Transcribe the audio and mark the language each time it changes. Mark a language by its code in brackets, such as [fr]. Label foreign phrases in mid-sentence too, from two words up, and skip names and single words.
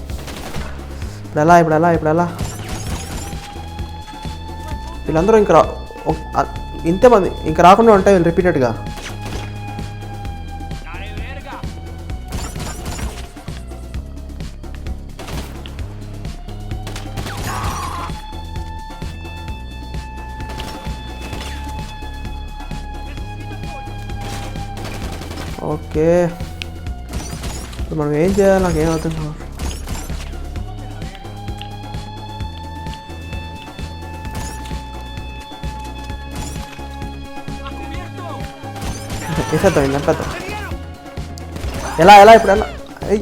[te] ఇప్పుడు ఎలా వీళ్ళందరూ ఇంకా ఇంతమంది ఇంకా రాకుండా ఉంటాయి వీళ్ళు రిపీటెడ్గా. [es] Dale verga. [te] ఓకే ఇప్పుడు మనం ఏం చేయాలి నాకు ఏమవుతుంది. [es] ¡A cubierto! [te] వేసేద్దాం ఇంకా చంపేద్దాం. ఎలా ఇప్పుడు ఎలా అయ్యి